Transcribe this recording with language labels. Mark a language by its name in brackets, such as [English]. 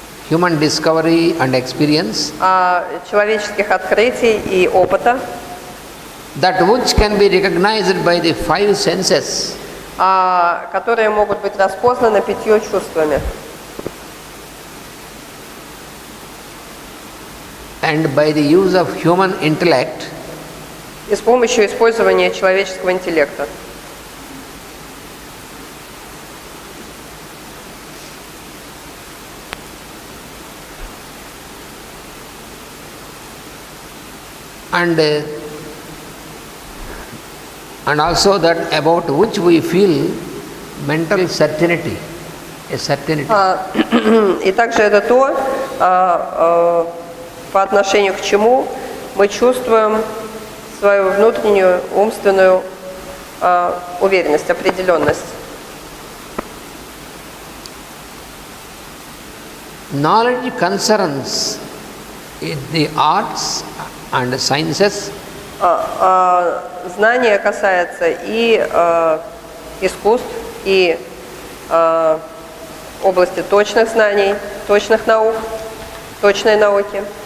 [English] Human discovery and experience. [Russian] Человеческих открытий и опыта. [English] That which can be recognized by the five senses. [Russian] Которые могут быть распознаны 5 чувствами. [English] And by the use of human intellect. [Russian] И с помощью использования человеческого интеллекта. [English] And also that about which we feel mental certainty, a certainty. [Russian] И также это то, по отношению к чему мы чувствуем свою внутреннюю умственную уверенность, определенность. [English] Knowledge concerns the arts and sciences [Russian] Знание касается и искусств, и области точных знаний, точных наук, точной науки.